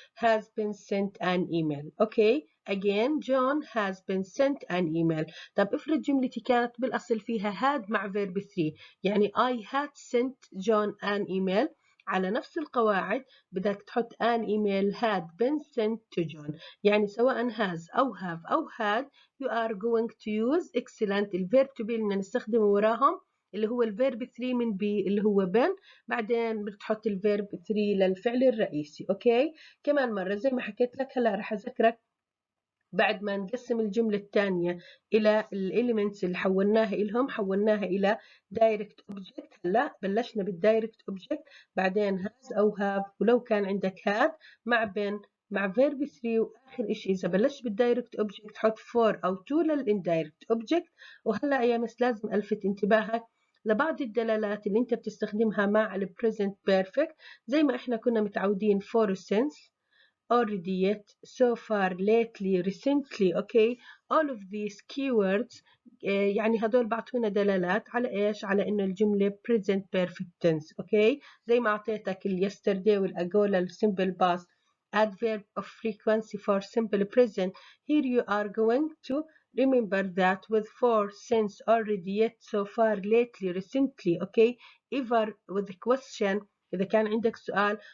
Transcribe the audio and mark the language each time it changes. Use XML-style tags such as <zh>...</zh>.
<en>has been sent an email.</en> <ar>اوكي،</ar> <en>again John has been sent an email.</en> <ar>طب افرض جملتي كانت بالاصل فيها had مع verb 3، يعني</ar> <en>I had sent John an email.</en> <ar>على نفس القواعد بدك تحط</ar> <en>an email had been sent to John.</en> <ar>يعني سواء has أو have أو had</ar> <en>you are going to use</en> <ar>excellent الverb to be اللي نستخدمه وراهم اللي هو الفيرب 3 من بي اللي هو been. بعدين بتحط الفيرب 3 للفعل الرئيسي. اوكي، كمان مرة زي ما حكيت لك هلا رح اذكرك بعد ما نقسم الجملة الثانية إلى الإليمنتس اللي حولناها إلهم، حولناها إلى دايركت أوبجكت. هلا بلشنا بالدايركت أوبجكت، بعدين هاز أو هاف، ولو كان عندك هاد مع فيرب 3، وآخر إشي إذا بلشت بالدايركت أوبجكت حط فور أو تو للإندايركت أوبجكت. وهلا يا مس لازم ألفت انتباهك لبعض الدلالات اللي أنت بتستخدمها مع البريزنت بيرفكت، زي ما إحنا كنا متعودين for since already, yet, so far, lately, recently.</ar> <en>okay, all of these keywords</en> <ar>يعني هدول بعطونا دلالات على ايش؟ على انه الجملة present perfect tense. okay, زي ما اعطيتك ال yesterday وال ago لل simple past adverb of frequency for simple present.</ar> <en>here you are going to remember that with for, since, already, yet, so far, lately, recently. okay, ever with the question</en> <ar>إذا كان عندك سؤال.</ar>